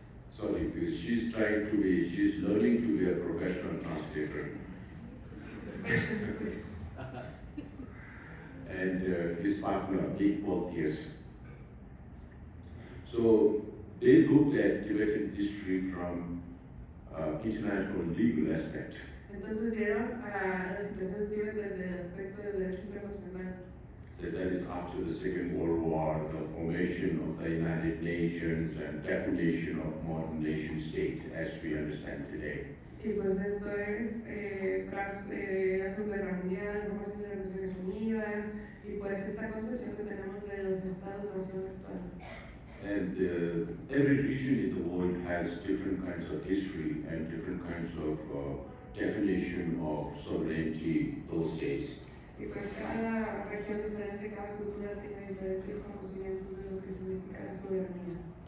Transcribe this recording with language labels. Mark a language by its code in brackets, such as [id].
[en] Sorry, because she's learning to be a professional translator. Patience, please. And his partner, Nick Boltius. So they looked at Tibetan history from international legal aspect. [es] Entonces vieron a la situación de Tibet desde el aspecto del derecho internacional. [en] So that is after the Second World War, the formation of the United Nations and definition of modern nation state as we understand today. [es] Y pues esto es tras la Segunda Guerra Mundial, la formación de las Naciones Unidas y pues esta concepción que tenemos del Estado-Nación actual. [en] And every region in the world has different kinds of history and different kinds of definition of sovereignty those days. [es] Y pues cada región diferente, cada cultura tiene diferentes conocimientos de lo que significa la soberanía.